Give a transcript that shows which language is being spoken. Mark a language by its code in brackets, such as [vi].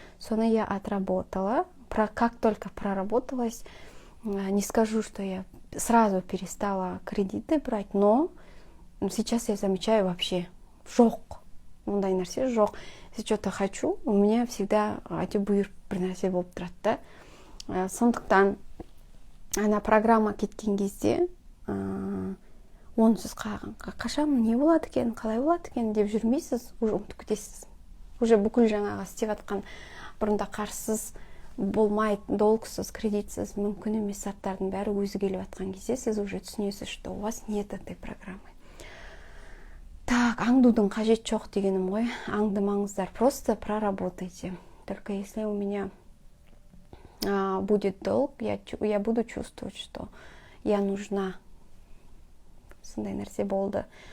[ru] Соны я отработала, как только проработалась, не скажу, что я сразу перестала кредиты брать, но сейчас я замечаю вообще жоқ. [kk] Ондай нәрсе жоқ. [ru] Если что-то хочу, у меня всегда [kk] әйтеуір бір нәрсе болып тұрады да. Сондықтан ана программа кеткен кезде онсыз қашан не болады екен, қалай болады екен деп жүрмейсіз, уже ұмытып кетесіз. Уже бүкіл жаңағы істеп жатқан бұрында қарсыз болмай, долгсыз, кредитсіз, мүмкін емес заттардың бәрі өзі келіп жатқан кезде сіз уже түсінесіз, [ru] что у вас нет этой программы. [kk] Так, аңдудың қажет жоқ дегенім ғой. Аңдымаңыздар, [ru] просто проработайте. Только если у меня будет долг, я буду чувствовать, что я нужна. [kk] Сондай нәрсе болды.